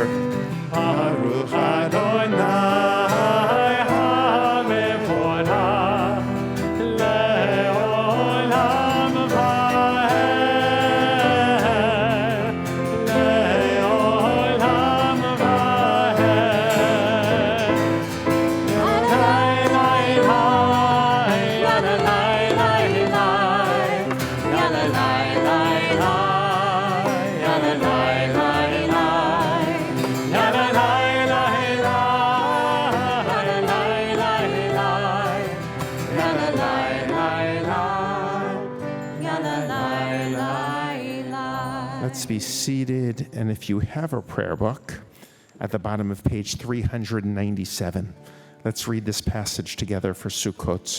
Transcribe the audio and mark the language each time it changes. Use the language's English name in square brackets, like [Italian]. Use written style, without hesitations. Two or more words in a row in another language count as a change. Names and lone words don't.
[Hebrew] ברוך אדוני המבורך לעולם ועד, לעולם ועד. Yadai lai lai, yadai lai lai, yadai lai lai, yadai lai lai. [English] Let's be seated, and if you have a prayer book, at the bottom of page 397, let's read this passage together for Sukkot.